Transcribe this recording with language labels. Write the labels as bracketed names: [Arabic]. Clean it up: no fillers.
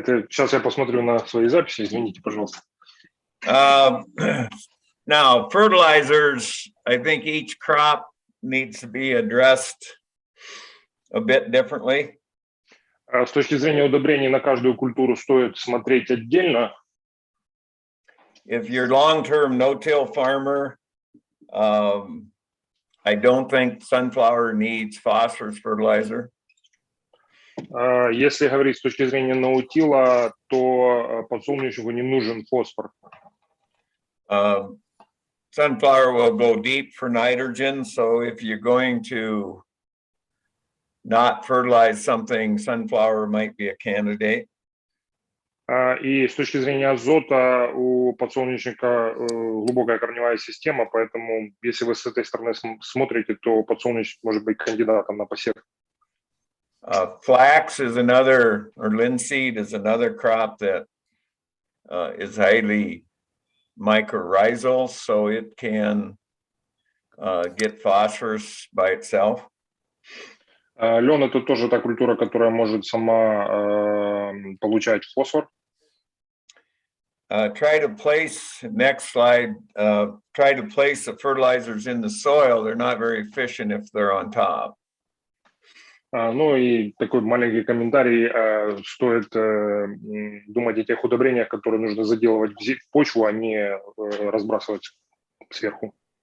[Russian] Сейчас я посмотрю на свои записи, извините, пожалуйста. [English] Now, fertilizers, I think each crop needs to be addressed a bit differently. [Russian] С точки зрения удобрений на каждую культуру стоит смотреть отдельно. [English] If you're long-term no-till farmer, I don't think sunflower needs phosphorus fertilizer. [Russian] Если говорить с точки зрения наутила, то подсолнечнику не нужен фосфор. [English] Sunflower will go deep for nitrogen, so if you're going to not fertilize something, sunflower might be a candidate. [Russian] И с точки зрения азота у подсолнечника глубокая корневая система, поэтому если вы с этой стороны смотрите, то подсолнечник может быть кандидатом на посев. [English] Flax is another, or linseed is another crop that is highly mycorrhizal, so it can get phosphorus by itself. [Russian] Лен — это тоже та культура, которая может сама получать фосфор. [English] Try to place, next slide, try to place the fertilizers in the soil. They're not very efficient if they're on top. [Russian] Ну и такой маленький комментарий. Стоит думать о тех удобрениях, которые нужно заделывать в почву, а не разбрасывать сверху.